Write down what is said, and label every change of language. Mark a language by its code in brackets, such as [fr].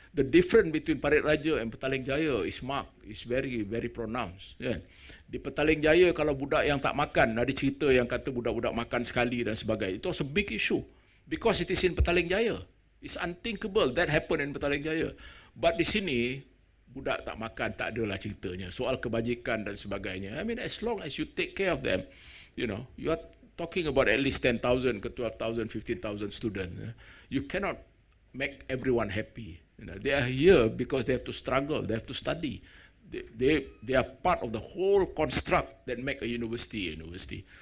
[en] The difference between Parit Raja and Petaling Jaya is marked, is very pronounced, kan? [ms] Di Petaling Jaya kalau budak yang tak makan, ada cerita yang kata budak-budak makan sekali dan sebagainya. [en] Itu was a big issue because it is in Petaling Jaya. It's unthinkable that happened in Petaling Jaya. [ms] But di sini budak tak makan, tak adalah ceritanya. Soal kebajikan dan sebagainya. [en] I mean, as long as you take care of them, you know, you are talking about at least 10,000 ke 12,000, 15,000 students. You cannot make everyone happy. You know, they are here because they have to struggle, they have to study. They are part of the whole construct that make a university a university.